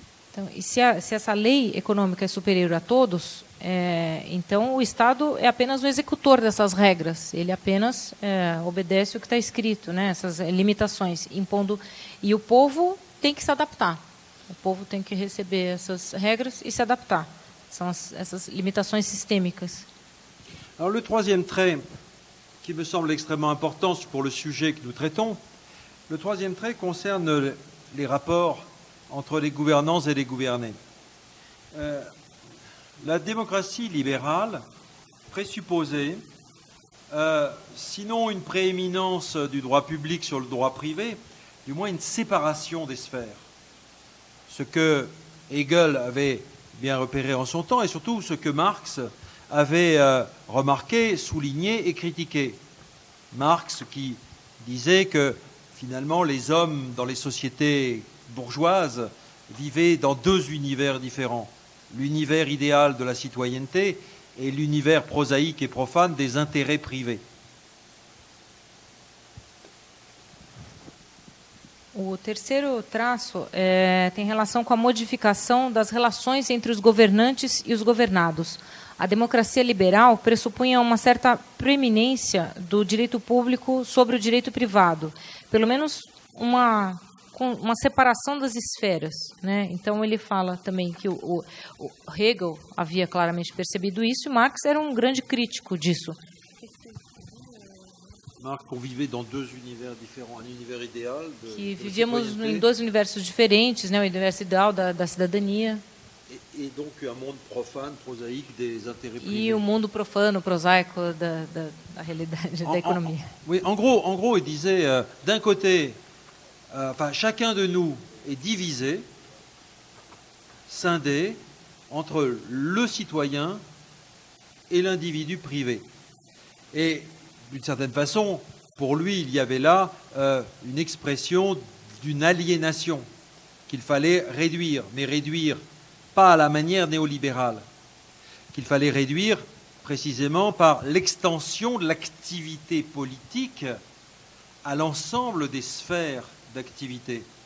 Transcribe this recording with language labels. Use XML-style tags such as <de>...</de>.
<pt>Então, e se essa lei econômica é superior a todos, então o Estado é apenas o executor dessas regras. Ele apenas obedece o que está escrito, né? Essas limitações, impondo. E o povo tem que se adaptar. O povo tem que receber essas regras e se adaptar. São essas limitações sistêmicas.</pt> <fr>Alors le troisième trait qui me semble extrêmement important pour le sujet que nous traitons, le troisième trait concerne les rapports entre les gouvernants et les gouvernés. La démocratie libérale présupposait, sinon une prééminence du droit public sur le droit privé, du moins une séparation des sphères. Ce que Hegel avait bien repéré en son temps et surtout ce que Marx avait remarqué, souligné et critiqué. Marx qui disait que finalement les hommes dans les sociétés bourgeoises vivaient dans deux univers différents, l'univers idéal de la citoyenneté et l'univers prosaïque et profane des intérêts privés.</fr> <pt>O terceiro traço tem relação com a modificação das relações entre os governantes e os governados. A democracia liberal pressupunha uma certa preeminência do direito público sobre o direito privado, pelo menos uma separação das esferas, né? Então ele fala também que o Hegel havia claramente percebido isso e Marx era um grande crítico disso.</pt> <fr>Marx, qu'on vivait dans deux univers différents, un univers idéal</fr> <pt>que vivíamos em dois universos diferentes, né? O universo ideal da cidadania</pt> <fr>et donc un monde profane, prosaïque des intérêts privés.</fr> <pt>E o mundo profano, prosaico da realidade da economia.</pt> <fr>Oui, en gros, il disait d'un côté enfin, chacun de nous est divisé, scindé entre le citoyen et l'individu privé. Et d'une certaine façon, pour lui, il y avait là une expression d'une aliénation qu'il fallait réduire, mais réduire pas à la manière néolibérale, qu'il fallait réduire précisément par l'extension de l'activité politique à l'ensemble des sphères d'activité.</fr>